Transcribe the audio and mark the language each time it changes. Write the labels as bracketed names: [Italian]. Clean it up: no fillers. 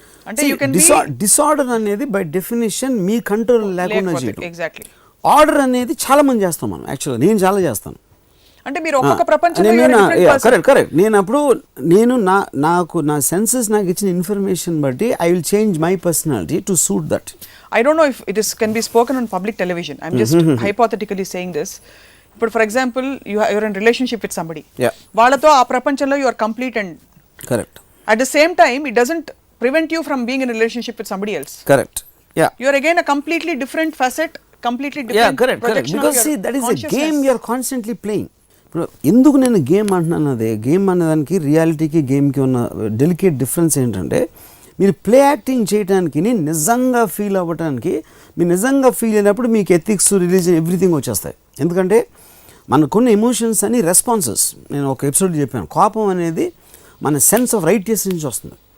[Telugu] అంటే డిసార్డర్ అనేది by definition మీ control లేకుండా చేయడం. [English] Exactly. [Telugu] ఆర్డర్ అనేది చాలా మంది చేస్తాం మనం. యాక్చువల్గా నేను చాలా చేస్తాను. అంటే మీరు ఒక్కొక్క ప్రపంచంలో కరెక్ట్. నేను నాకు నా సెన్సెస్ నాకు ఇచ్చిన ఇన్ఫర్మేషన్ బట్టి [English] I will change my personality to suit that. I don't know if it can be spoken on public television. I'm just hypothetically saying this. But for example, you're in relationship with somebody. Yeah. [Telugu] వాళ్ళతో ఆ ప్రపంచంలో [English] you are complete and correct. At the same time, it doesn't prevent you from being in a relationship with somebody else. Correct. Yeah. You're again a completely different facet, completely different projection. Because see, that is a game you're constantly playing. [Telugu] ఇప్పుడు ఎందుకు నేను game అంటున్నాను, అదే game అనేదానికి రియాలిటీకి గేమ్కి ఉన్న delicate difference ఏంటంటే, మీరు ప్లే యాక్టింగ్ చేయడానికి, నిజంగా ఫీల్ అవ్వడానికి, మీరు నిజంగా ఫీల్ అయినప్పుడు మీకు ఎథిక్స్, రిలీజన్, ఎవ్రీథింగ్ వచ్చేస్తాయి. ఎందుకంటే మనకున్న ఎమోషన్స్ అని రెస్పాన్సెస్. నేను ఒక ఎపిసోడ్ చెప్పాను, కోపం అనేది మన సెన్స్ ఆఫ్ రైట్నెస్ నుంచి వస్తుంది.